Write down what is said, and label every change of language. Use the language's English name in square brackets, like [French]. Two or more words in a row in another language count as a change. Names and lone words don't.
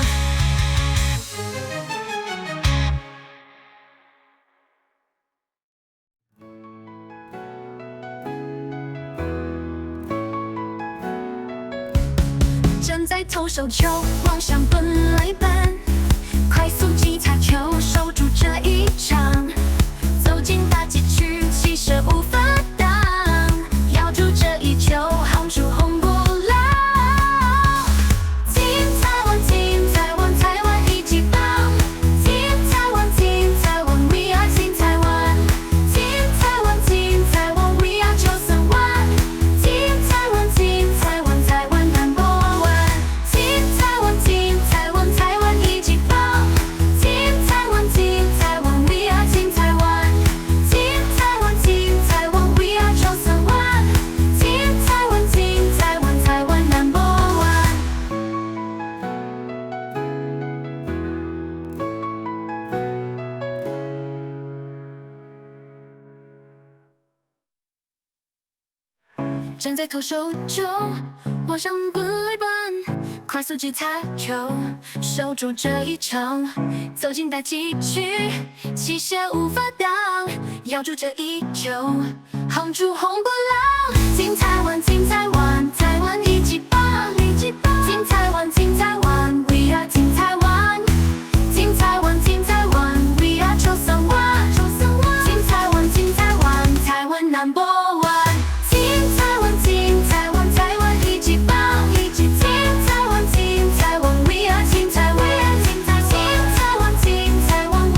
[Chinese] 站在投手球，望向本垒板，快速击擦球，守住这一场。走进大禁区，气势无法挡，咬住这一球，夯出红不蓝。Team 台湾，Team 台湾，台湾一级棒。Team 台湾，Team 台湾 ， [English] We are Team [Chinese] 台湾。Team 台湾，Team 台湾 ， [English] We are [Chinese] 931。Team 台湾，Team 台湾，台湾 #1。Team 台湾，Team 台湾，台湾一级棒。Team 台湾，Team 台湾 ， [English] We are Team [Chinese] 台湾。Team 台湾，Team 台湾 ， [English] We are [Chinese] 931。Team 台湾，Team 台湾，台湾 #1。站在投手中，望向本垒板，快速击擦球，守住这一场。走进大禁区，气势无法挡，咬住这一球，夯出红不蓝。Team 台湾，Team 台湾，台湾一级棒。Team 台湾，Team 台湾 ， [English] We are Team [Chinese] 台湾。Team 台湾，Team 台湾 ， [English] We are [Chinese] 931。Team 台湾，Team 台湾，台湾 #1。Team 台湾，Team 台湾，台湾一级棒。Team 台湾，Team 台湾 ， [English] We are Team [Chinese] 台湾。Team 台湾，Team 台湾